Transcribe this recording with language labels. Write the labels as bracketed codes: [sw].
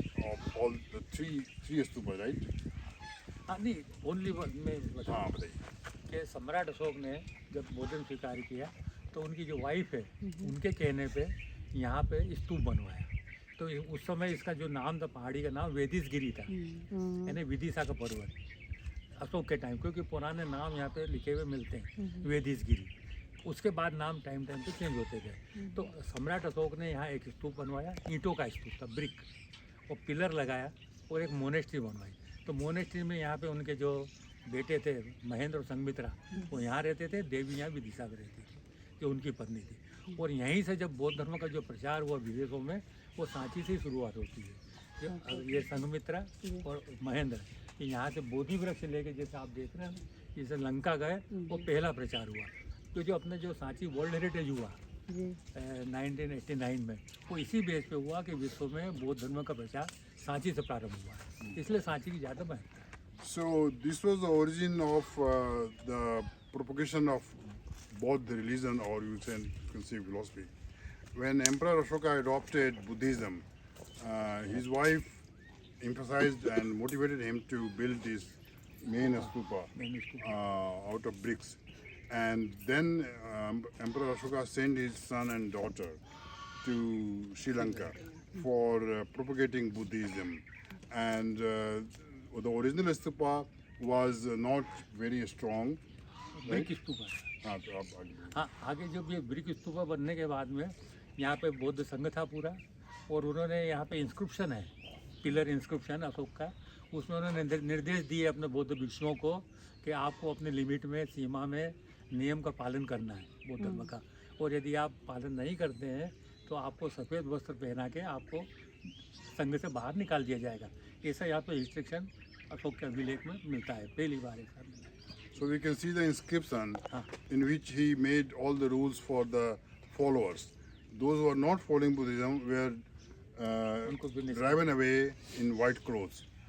[en] Of all the three stupas, right? [hi] नहीं, only मैं बता हाँ बताइए कि सम्राट अशोक ने जब बौद्ध धर्म स्वीकार किया तो उनकी जो वाइफ है उनके कहने पे यहाँ पे स्तूप बनवाया। तो उस समय इसका जो नाम था, पहाड़ी का नाम वेदिसगिरी था, यानी विदिशा का पर्वत, अशोक के टाइम, क्योंकि पुराने नाम यहाँ पे लिखे हुए मिलते हैं वेदिसगिरी। उसके बाद नाम टाइम पे चेंज होते गए। तो सम्राट अशोक ने यहाँ एक स्तूप बनवाया, ईंटों का स्तूप था, ब्रिक, और पिलर लगाया और एक मोनेस्ट्री बनवाई। तो मोनेस्ट्री में यहाँ पे उनके जो बेटे थे महेंद्र और संघमित्रा, वो यहाँ रहते थे, देवी यहाँ विदिशा में रहती थी, जो उनकी पत्नी थी। और यहीं से जब बौद्ध धर्म का जो प्रचार हुआ विदेशों में, वो सांची से ही शुरुआत होती है। जो ये संघमित्रा और महेंद्र, यहाँ से बोधि वृक्ष लेके, जैसे आप देख रहे हैं, जैसे लंका गए, वो पहला प्रचार हुआ। तो जो अपने जो सांची वर्ल्ड हेरिटेज हुआ 1989 में, वो इसी बेस पे हुआ कि विश्व में बौद्ध धर्म का प्रचार सांची से प्रारंभ हुआ, इसलिए सांची की ज़्यादा महत्व है। [en] So this was the origin of the propagation of Buddha religion, or you can say philosophy. When Emperor Ashoka adopted Buddhism, his wife emphasized and motivated him to build this main stupa out of bricks. And then Emperor Ashoka sent his son and daughter to Sri Lanka for propagating Buddhism. And the original stupa was not very strong. Brick stupa. [hi] हाँ, आगे जब ये brick stupa बनने के बाद में यहाँ पे बौद्ध संघ था पूरा, और उन्होंने यहाँ पे इंस्क्रिप्शन है, पिलर इंस्क्रिप्शन अशोक का, उसमें उन्होंने निर्देश दिए अपने बौद्ध भिक्षुओं को कि आपको अपने लिमिट में, सीमा में, नियम का पालन करना है बौद्ध धर्म का, और यदि आप पालन नहीं करते हैं तो आपको सफ़ेद वस्त्र पहना के आपको संघ से बाहर निकाल दिया जाएगा। ऐसा यहाँ पे रिस्ट्रिक्शन अशोक के अभिलेख में मिलता है, पहली बार ऐसा मिला है। [en] So we can see the inscription [hi] हाँ। [en] in which he made all the rules for the followers. Those who are not following Buddhism were [hi] उनको भी नहीं- [en] driven away in white clothes.